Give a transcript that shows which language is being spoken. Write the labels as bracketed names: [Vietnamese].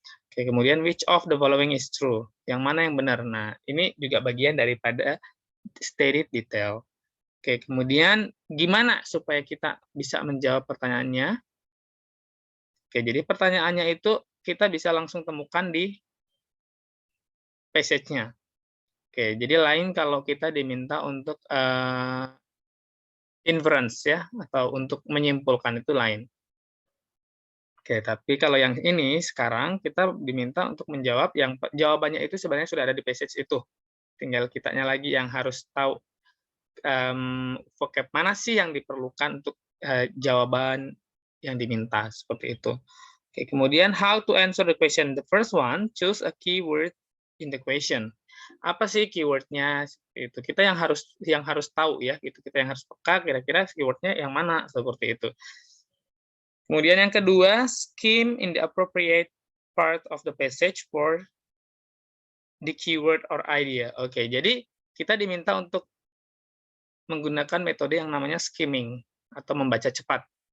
[Indonesian] Oke, kemudian [English] which of the following is true? [Indonesian] Yang mana yang benar? Nah, ini juga bagian daripada stated detail. Oke, kemudian gimana supaya kita bisa menjawab pertanyaannya? Oke, jadi pertanyaannya itu kita bisa langsung temukan di passage-nya. Oke, jadi lain kalau kita diminta untuk inference ya, atau untuk menyimpulkan, itu lain. Oke, tapi kalau yang ini sekarang kita diminta untuk menjawab yang jawabannya itu sebenarnya sudah ada di passage itu. Tinggal kitanya lagi yang harus tahu vocab mana sih yang diperlukan untuk jawaban yang diminta, seperti itu. Oke, kemudian [English] how to answer the question. The first one, choose a keyword in the question. [Indonesian] Apa sih keywordnya? Itu kita yang harus tahu ya, gitu. Kita yang harus peka kira-kira keywordnya yang mana, seperti itu. Kemudian yang kedua, [English] skim in the appropriate part of the passage for the keyword or idea. [Indonesian] Oke, jadi kita diminta untuk menggunakan metode yang namanya skimming atau membaca cepat.